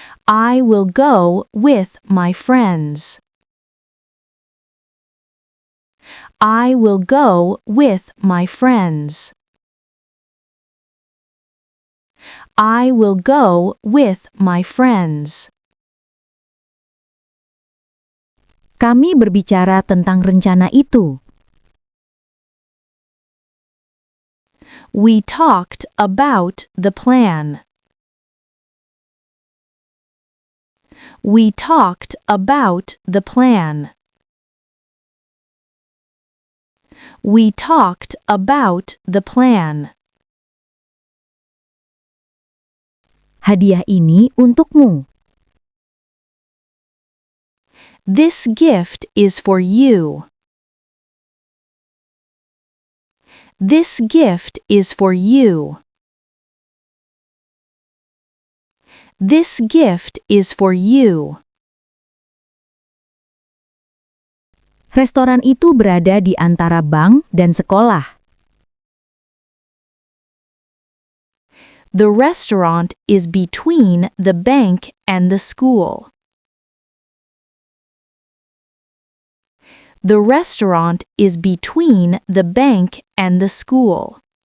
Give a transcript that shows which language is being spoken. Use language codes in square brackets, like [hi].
[en] I will go with my friends. I will go with my friends. I will go with my friends. [id] Kami berbicara tentang rencana itu. [en] We talked about the plan. We talked about the plan. We talked about the plan. [id] Hadiah ini untukmu. [en] This gift is for you. This gift is for you. This gift is for you. [id] Restoran itu berada di antara bank dan sekolah. [en] The restaurant is between the bank and the school. The restaurant is between the bank and the school.